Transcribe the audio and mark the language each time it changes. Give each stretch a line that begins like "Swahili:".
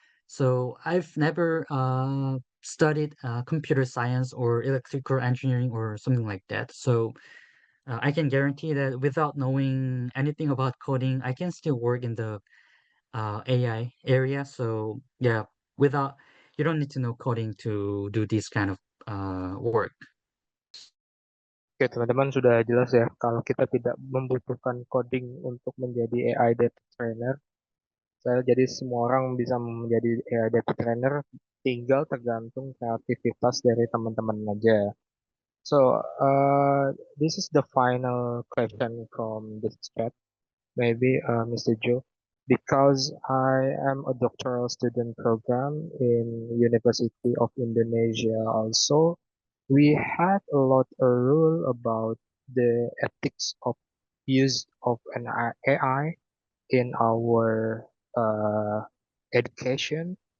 English: So I've never studied computer science or electrical engineering or something like that. So I can guarantee that without knowing anything about coding, I can still work in the AI area. So yeah, without you don't need to know coding to do this kind of work.
Indonesian: Oke, teman-teman sudah jelas ya kalau kita tidak membutuhkan coding untuk menjadi AI data trainer. Jadi semua orang bisa menjadi AI data trainer, tinggal tergantung kreativitas dari teman-teman aja.
English: So, this is the final question from this chat. Maybe Mr. Joe, because I am a doctoral student program in University of Indonesia also, we had a lot of rule about the ethics of use of an AI in our education.